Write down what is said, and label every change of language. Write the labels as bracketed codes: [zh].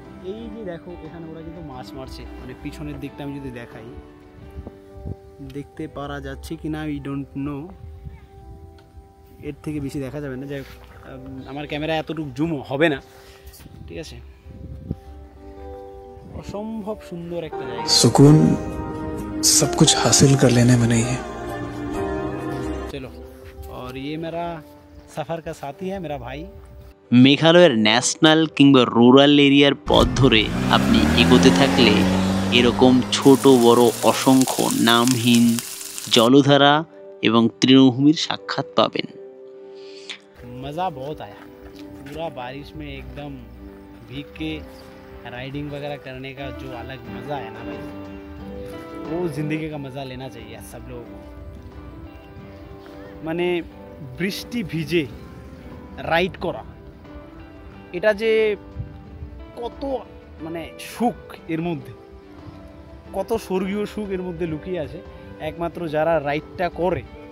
[bn] এই যে দেখো এখানে ওরা কিন্তু মাছ মারছে, মানে পিছনের দিকটা আমি যদি দেখাই, দেখতে পারা যাচ্ছে কি না [en] I don't know, [bn] এর থেকে বেশি দেখা যাবে না, যাই আমার ক্যামেরা এতটুকু জুম হবে না, ঠিক আছে। [hi] असंभव सुंदर एक जगह। सुकून सब कुछ हासिल कर लेने में नहीं है। चलो, और ये मेरा सफर का साथी है, मेरा भाई। [bn] মেঘালয়ের ন্যাশনাল কিংবা রুরাল এরিয়ার পথ ধরে আপনি এগোতে থাকলে এরকম ছোট বড় অসংখ্য নামহীন জলধারা এবং তৃণভূমির সাক্ষাৎ পাবেন। [hi] मज़ा बहुत आया, पूरा बारिश में एकदम भीग के राइडिंग वगैरह करने का जो अलग मज़ा है ना भाई, वो ज़िंदगी का मज़ा लेना चाहिए सब लोगों को। [bn] মানে বৃষ্টি ভিজে রাইড করা, এটা যে কত মানে সুখ এর মধ্যে, কত স্বর্গীয় সুখ এর মধ্যে লুকিয়ে আছে, একমাত্র যারা রাইডটা করে।